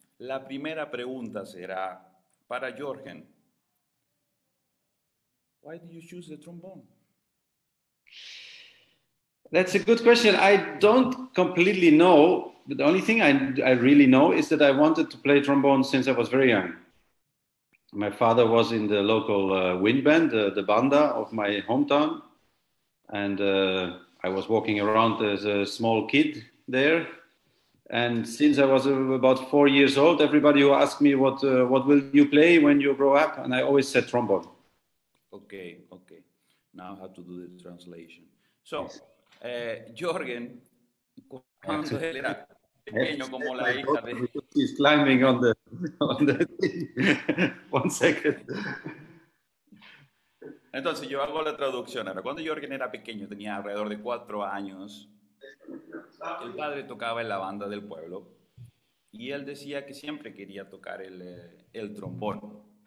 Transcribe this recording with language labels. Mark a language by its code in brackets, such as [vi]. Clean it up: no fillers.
[es] La primera pregunta será para JÖRGEN. [en] Why did you choose the trombone? That's a good question. I don't completely know. But the only thing I really know is that I wanted to play trombone since I was very young. My father was in the local wind band, the banda of my hometown. And I was walking around as a small kid there. And since I was about 4 years old, everybody who asked me, what will you play when you grow up? And I always said trombone. Okay. Now I have to do the translation. [es] So, JÖRGEN, cuando él era pequeño como la hija de... [en] He's climbing on the thing. 1 second. [es] Entonces yo hago la traducción. Ahora, cuando JÖRGEN era pequeño, tenía alrededor de 4 años, el padre tocaba en la banda del pueblo y él decía que siempre quería tocar el trombón.